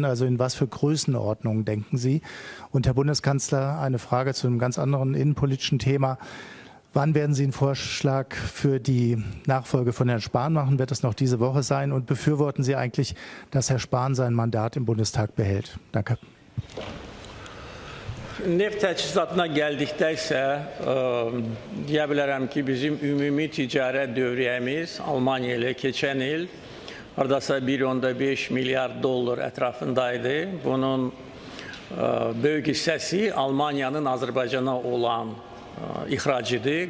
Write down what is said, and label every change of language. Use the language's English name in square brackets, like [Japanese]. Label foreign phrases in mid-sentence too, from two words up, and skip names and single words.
[German] Also in was für Größenordnungen denken Sie? Und Herr Bundeskanzler, eine Frage zu einem ganz anderen innenpolitischen Thema. Wann werden Sie einen Vorschlag für die Nachfolge von Herrn Spahn machen? Wird es noch diese Woche sein? Und befürworten Sie eigentlich, dass Herr Spahn sein Mandat im Bundestag behält? Danke. [Azerbaijani] Neft təchizatına gəldikdə isə deyə bilərəm ki, bizim ümumi ticarət dövriyyəmiz Almanya ilə keçən il hardasa 1,5 milyar dollar ətrafındaydı. Bunun böyük hissəsi Almanyanın Azərbaycana olan ixracıdır.